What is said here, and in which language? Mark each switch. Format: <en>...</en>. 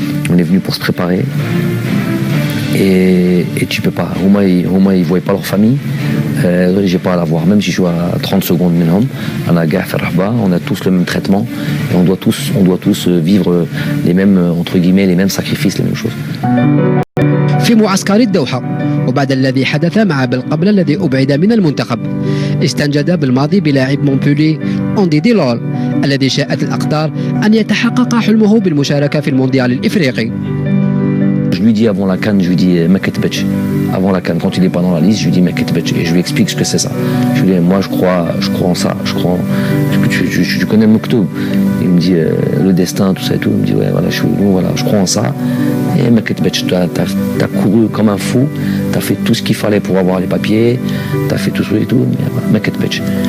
<fr>On est venu pour se préparer et tu peux pas. Au moins ils voyaient pas leur famille. J'ai pas à la voir. Même si je suis à 30 secondes minimum, on a tous le même traitement et on doit tous vivre les mêmes entre guillemets les mêmes sacrifices, les mêmes choses.</fr> <ar>في معسكر الدوحة وبعد الذي حدث مع بالقبل الذي أبعد من المنتخب استنجد بالماضي بلاعب مونبولي أوندي ديلول الذي شاءت الأقدار أن يتحقق حلمه بالمشاركة في المونديال الإفريقي.</ar> <fr>Je lui dis avant la CAN, je lui dis Meketbech. Avant la CAN, quand il n'est pas dans la liste, je lui dis Meketbech et je lui explique ce que c'est ça. Je lui dis moi je crois en ça, tu connais le Moktoub. Il me dit le destin, tout ça et tout. Il me dit ouais voilà, je crois en ça. Et Meketbech, t'as couru comme un fou, t'as fait tout ce qu'il fallait pour avoir les papiers, t'as fait tout ça et tout. Meketbech.</fr>